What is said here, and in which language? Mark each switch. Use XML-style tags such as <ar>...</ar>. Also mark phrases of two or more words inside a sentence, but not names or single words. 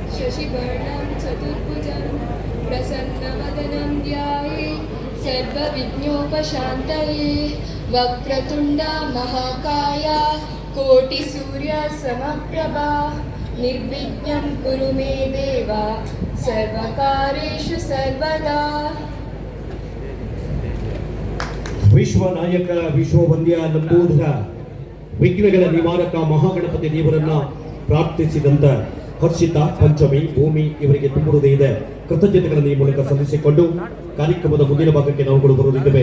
<sa>शशिवर्णं चतुर्भुजं प्रसन्नवदनं ध्याये सर्वविघ्नोपशान्तये वक्रतुण्डा महाकाया कोटिसूर्यसमप्रभा निर्विघ्नं कुरु मे देव सर्वकार्येषु सर्वदा।</sa> <kn>ವಿಶ್ವನಾಯಕ ವಿಶ್ವವಂದ್ಯ ನಂಬೂದರ ವಿಘ್ನಗಳ ನಿವಾರಕ ಮಹಾಗಣಪತಿ ದೇವರನ್ನ ಪ್ರಾರ್ಥಿಸಿದಂತ ಹರ್ಷಿತ ಪಂಚಮಿ ಭೂಮಿ ಇವರಿಗೆ ತುಂಬ ಹೃದಯದ ಕೃತಜ್ಞತೆಗಳನ್ನು ಈ ಮೂಲಕ ಸಲ್ಲಿಸಿಕೊಂಡು ಕಾರ್ಯಕ್ರಮದ ಮುಂದಿನ ಭಾಗಕ್ಕೆ ನಾವುಗಳು ಬರುತ್ತಿದ್ದೇವೆ.</kn>